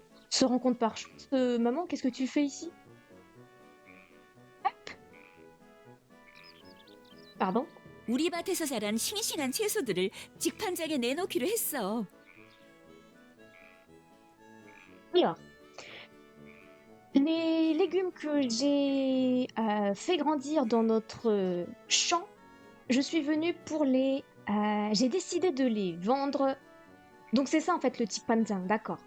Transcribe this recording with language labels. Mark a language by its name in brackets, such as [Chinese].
[French] Se rencontre par chance. Maman, qu'est-ce que tu fais ici? Pardon? [Korean] 우리 밭에서 자란 싱싱한 채소들을 직판장에 내놓기로 했어. [French] Alors, les légumes que j'ai fait grandir dans notre champ, je suis venue pour les... j'ai décidé de les vendre. Donc c'est ça en fait le Tikpanjang, d'accord.